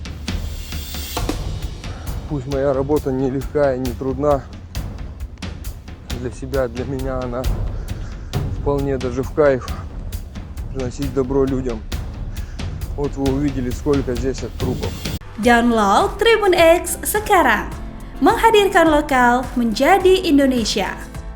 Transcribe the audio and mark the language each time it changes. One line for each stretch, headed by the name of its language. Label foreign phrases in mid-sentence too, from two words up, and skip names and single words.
Russian: Пусть моя работа нелегкая, не трудна для себя, для меня она вполне даже в кайф приносить добро людям. Вот вы увидели, сколько здесь трупов.
Indonesian: Download Tribun X sekarang, menghadirkan lokal menjadi Indonesia.